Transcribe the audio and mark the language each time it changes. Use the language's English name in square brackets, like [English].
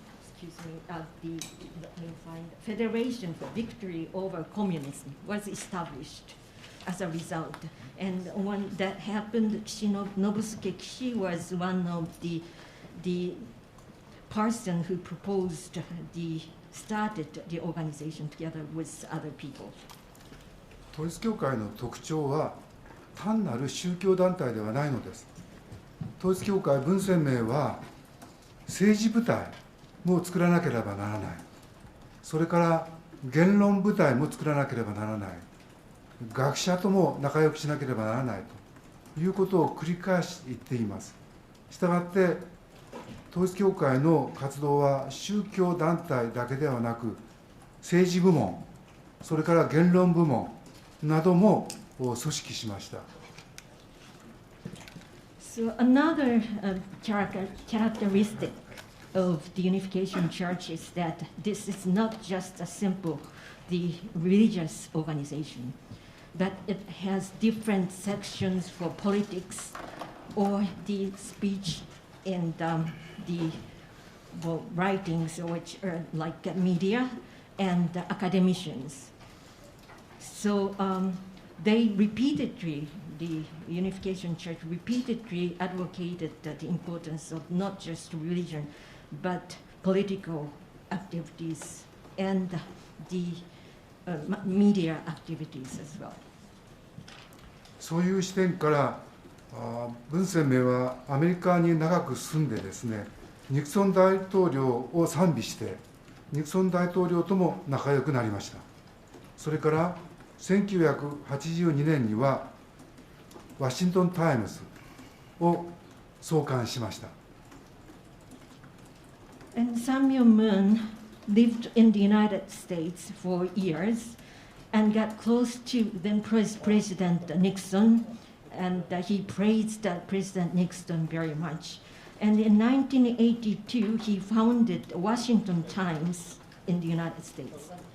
[English] Let me find Federation for Victory Over Communism was established as a result. And when that happened, Nobusuke Kishi was one of the person who proposed started the organization together with other people. [Japanese] 統一教会の特徴は単なる宗教団体ではないのです。統一教会文鮮明は政治部隊も作らなければならない。それから言論部隊も作らなければならない。学者とも仲良くしなければならないということを繰り返し言っています。したがって統一教会の活動は宗教団体だけではなく、政治部門、それから言論部門、なども組織しました。 [English] So another characteristic of the Unification Church is that this is not just a simple the religious organization, but it has different sections for politics or the speech and the writings, which are like media and academicians. So they repeatedly, the Unification Church repeatedly advocated the importance of not just religion, but political activities and the media activities as well. [Japanese] そういう視点から文鮮明はアメリカに長く住んでですね、ニクソン大統領を賛美してニクソン大統領とも仲良くなりました。それから1982年にはワシントン・タイムズを創刊しました。 [English] And Samuel Moon lived in the United States for years and got close to then President Nixon, and he praised President Nixon very much. And in 1982, he founded Washington Times in the United States.